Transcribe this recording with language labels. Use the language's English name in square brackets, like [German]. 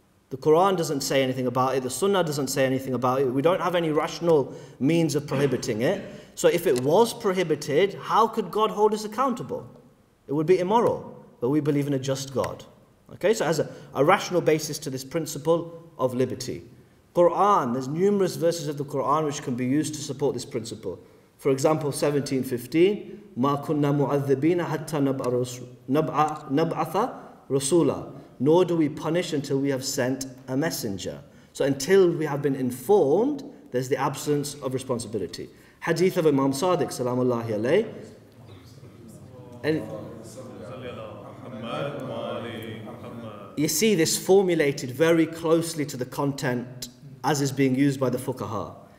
[English] The Quran doesn't say anything about it, the Sunnah doesn't say anything about it, we don't have any rational means of prohibiting it. So if it was prohibited, how could God hold us accountable? It would be immoral, but we believe in a just God. Okay, so it has a rational basis to this principle of liberty. Quran, there's numerous verses of the Quran which can be used to support this principle. For example, 17:15, [Arabic] مَا كُنَّا مُعَذِّبِينَ حَتَّى نَبْعَثَ رَسُولًا. [English] Nor do we punish until we have sent a messenger. So until we have been informed, there's the absence of responsibility. Hadith of Imam Sadiq, [Arabic] salamullahi alayhi. [English] And you see this formulated very closely to the content as is being used by the fuqaha.